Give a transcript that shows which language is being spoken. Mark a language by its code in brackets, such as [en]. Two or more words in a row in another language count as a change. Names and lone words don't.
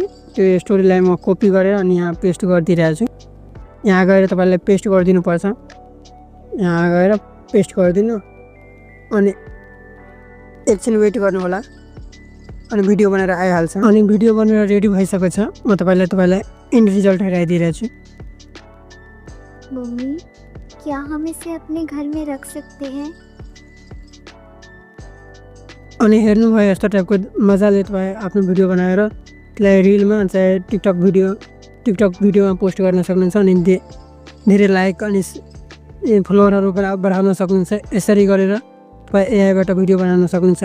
[ne] त्यो स्टोरीलाई म कपी गरेर अनि यहाँ पेस्ट गरिदिइरहेको छु। यहाँ गएर तपाईँले पेस्ट गरिदिनु पर्छ। यहाँ गएर पेस्ट गरिदिनु अनि एकछिन वेट गर्नु होला। अनि भिडियो बनाएर आइहाल्छ। अनि भिडियो बनेर रेडी भइसकेको छ। म तपाईँलाई [en] end result [ne] हेराइदिइरहेको छु। [hi] मम्मी, क्या हम इसे अपने घर में रख सकते हैं? [ne] अनि हेर्नुभयो यस्तो टाइपको मजाले तपाईँ आफ्नो भिडियो बनाएर त्यसलाई रिलमा चाहे टिकटक भिडियोमा पोस्ट गर्न सक्नुहुन्छ। अनि धेरै लाइक अनि फलोवरहरू बढाउन सक्नुहुन्छ। यसरी गरेर तपाईँ एआईबाट भिडियो बनाउन सक्नुहुन्छ।